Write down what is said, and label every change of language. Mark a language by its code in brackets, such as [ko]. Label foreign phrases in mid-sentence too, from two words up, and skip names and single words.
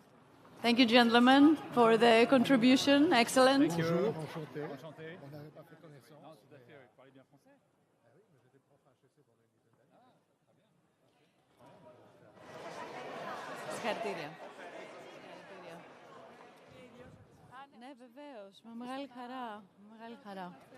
[en] Thank you, gentlemen, for the contribution. Excellent. Thank you. [el] Συγχαρητήρια. Ναι, βεβαίως. Με μεγάλη χαρά. Με μεγάλη χαρά.